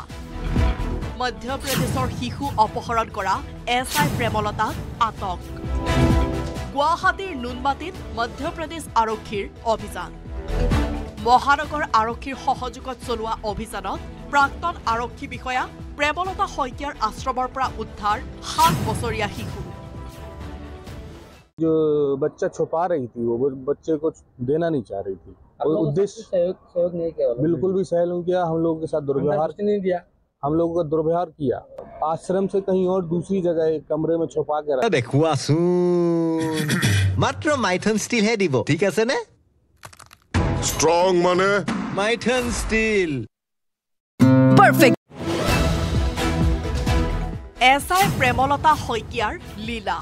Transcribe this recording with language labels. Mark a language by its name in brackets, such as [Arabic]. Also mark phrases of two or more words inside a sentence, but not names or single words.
[Assamese] মধ্যপ্ৰদেশৰ শিশু অপহৰণ কৰা এছআই প্ৰেমলতাক আটক। গুৱাহাটীৰ নুনমাটিত মধ্যপ্ৰদেশ আৰক্ষীৰ অভিযান। মহানগৰ আৰক্ষীৰ সহযোগত চলোৱা অভিযানত প্ৰাক্তন আৰক্ষী বিষয়া প্ৰেমলতা শইকীয়াৰ আশ্ৰমৰ পৰা উদ্ধাৰ 7 বছৰীয়া শিশু। [Hindi] जो बच्चा छुपा रही थी वो बच्चे को देना नहीं चाह रही थी। उद्देश्य सहयोग नहीं किया, बिल्कुल भी सहयोग नहीं किया। हम लोगों के साथ दुर्व्यवहार नहीं दिया, हम लोगों का दुर्व्यवहार किया। आश्रम से कहीं और दूसरी जगह एक कमरे में छुपा के रखा। [Assamese] দেখুৱাচোন। মাত্ৰ মাইথন ষ্টিলহে দিব, ঠিক আছে নে? ষ্ট্ৰং মানে মাইথন ষ্টিল। পাৰফেক্ট। এছআই প্ৰেমলতা শইকীয়াৰ লীলা।